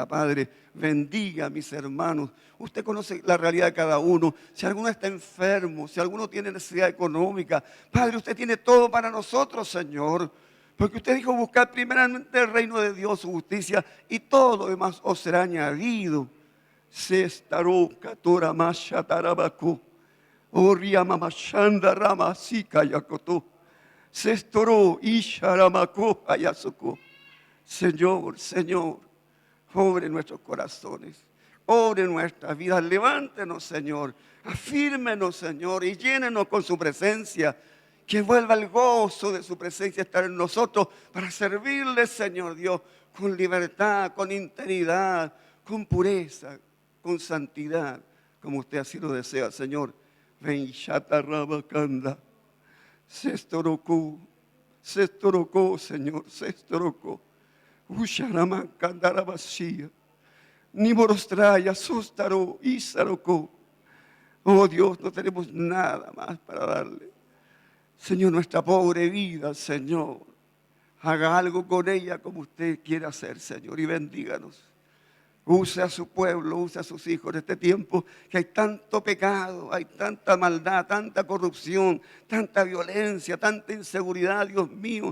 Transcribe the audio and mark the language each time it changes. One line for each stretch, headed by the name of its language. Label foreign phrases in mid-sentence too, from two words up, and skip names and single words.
Spanish: Padre, bendiga a mis hermanos. Usted conoce la realidad de cada uno. Si alguno está enfermo, si alguno tiene necesidad económica, Padre, usted tiene todo para nosotros, Señor. Porque usted dijo, buscar primeramente el reino de Dios, su justicia, y todo lo demás os será añadido. Se estaró catora masha tarabaco, oria mamashanda rama sika yakoto, se estoró isharamako ayasoko. Señor, Señor, obre nuestros corazones, obre nuestras vidas, levántenos, Señor, afírmenos, Señor, y llénenos con su presencia. Que vuelva el gozo de su presencia estar en nosotros para servirle, Señor Dios, con libertad, con integridad, con pureza, con santidad, como usted así lo desea, Señor. Ven shatarabakanda, se estorocó, Señor, se estorocó. Usharamankandarabashia, ni borostraya, sustaro, isarocó. Oh Dios, no tenemos nada más para darle. Señor, nuestra pobre vida, Señor, haga algo con ella como usted quiere hacer, Señor, y bendíganos. Use a su pueblo, use a sus hijos en este tiempo que hay tanto pecado, hay tanta maldad, tanta corrupción, tanta violencia, tanta inseguridad, Dios mío.